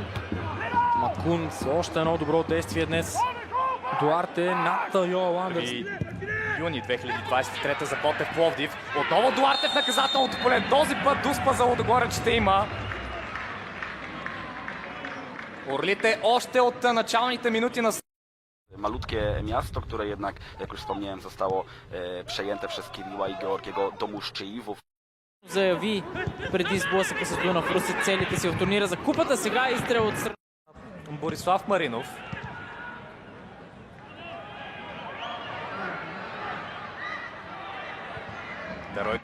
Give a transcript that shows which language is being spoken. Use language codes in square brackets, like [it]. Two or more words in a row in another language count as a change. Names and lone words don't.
[bg] Макун с още едно добро действие днес. Дуарте над Йоел Андерс. Юни 2023 за Ботев Пловдив. Отново Дуарте в наказателното поле. Този път Дуспа за Лудогорец ще има. Орлите още от началните минути на... [pl] Malutkie miasto, które jednak, jak już wspomniałem, zostało przejęte przez Kiriła i Georgiego Домушчеивов. [bg] Заяви преди сблъсъка с Дунав Русе целите си в турнира за купата. Сега изстрел от страна. Борислав Маринов. Дерой.